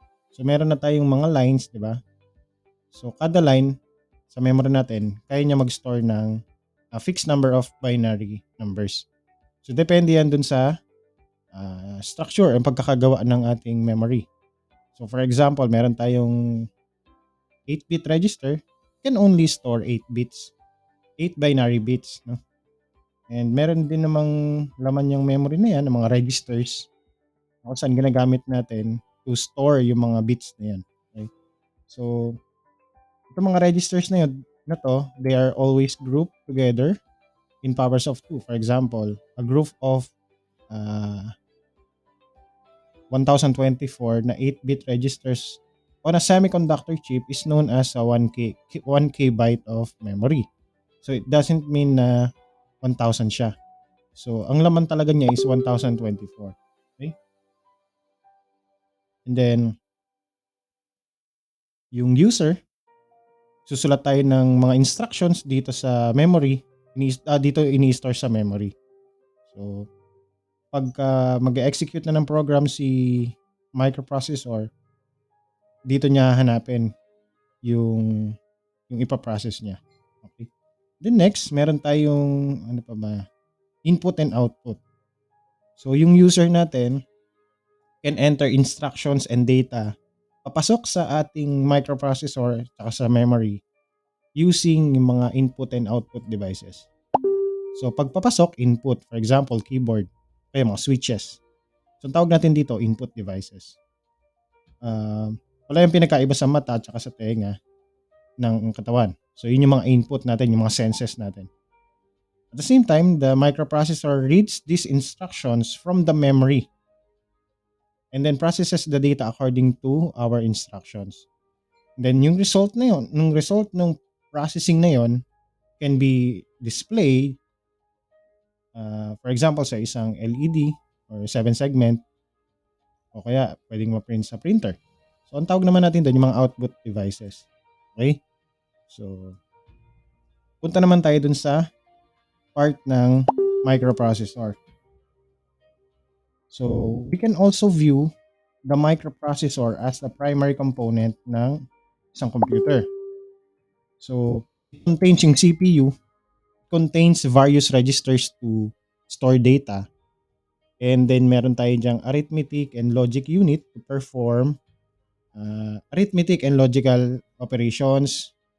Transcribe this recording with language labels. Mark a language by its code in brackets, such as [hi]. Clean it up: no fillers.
[tl] So meron na tayong mga lines, di ba? So kada line sa memory natin, kaya niya mag-store ng [en] a fixed number of binary numbers. [tl] So depende yan dun sa structure ang pagkakagawa ng ating memory. [en] So for example, [tl] meron tayong [en] 8-bit register, can only store 8 bits, 8 binary bits, no? [tl] And meron din namang laman yung memory na yan, ng mga registers, kung saan ginagamit natin [en] to store [tl] yung mga bits na yan. Okay? [en] So [tl] itong mga registers na yun, na to, [en] they are always grouped together in powers of 2. For example, a group of 1024 na 8-bit registers on a semiconductor chip is known as a 1K byte of memory. So it doesn't mean [tl] na 1,000 siya. So ang laman talaga niya is 1024. Okay? And then yung user, susulat tayo ng mga instructions dito sa memory, dito ini-store sa memory. So pagka mag-execute na ng program si microprocessor, dito niya hanapin yung ipaprocess niya. Okay. [en] Then next, [tl] meron tayong ano pa ba? [en] Input and output. [tl] So yung user natin [en] can enter instructions and data [tl] papasok sa ating microprocessor at sa memory using yung mga input and output devices. So pagpapasok, input, for example, keyboard, kaya mga switches. So tawag natin dito input devices. Wala yung pinakaiba sa mata at sa tenga ng katawan. So yun yung mga input natin, yung mga senses natin. [en] At the same time, the microprocessor reads these instructions from the memory and then processes the data according to our instructions. [tl] And then yung result na yun, ng processing na yun [en] can be displayed, for example, [tl] sa isang LED or 7-segment o kaya pwedeng ma-print sa printer. So ang tawag naman natin doon yung mga output devices. Okay? So punta naman tayo dun sa part ng microprocessor. [en] So we can also view the microprocessor as the primary component ng isang computer. So, it contains yung CPU, contains various registers to store data, and then [tl] meron tayo diyang [en] arithmetic and logic unit to perform arithmetic and logical operations.